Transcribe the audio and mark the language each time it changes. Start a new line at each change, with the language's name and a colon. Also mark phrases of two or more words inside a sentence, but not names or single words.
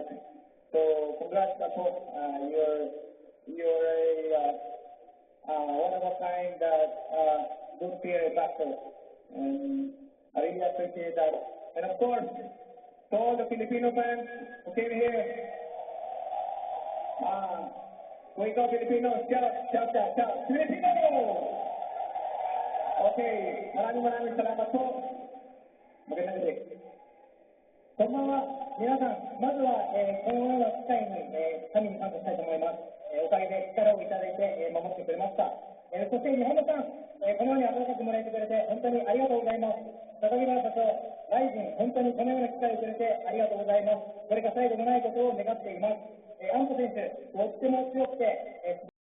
English: So congrats, Apo. You're a one of a kind that good peer boxer, and I really appreciate that. And of course, to all the Filipino fans who came here,
Filipino: kung ikaw Filipino, shout, Filipino! Okay, maraming salamat po. Magandang gabi.
Japanese: こんばんは。皆さん、まずは、このような機会に、神に感謝したいと思います。おかげで力をいただいて、守ってくれました。そして日本のファン、このように温かくもらえてくれて本当にありがとうございます。高木原社長、ライジン、本当にこのような機会をくれてありがとうございます。これが最後でないことを願っています。安保選手、とっても強くて、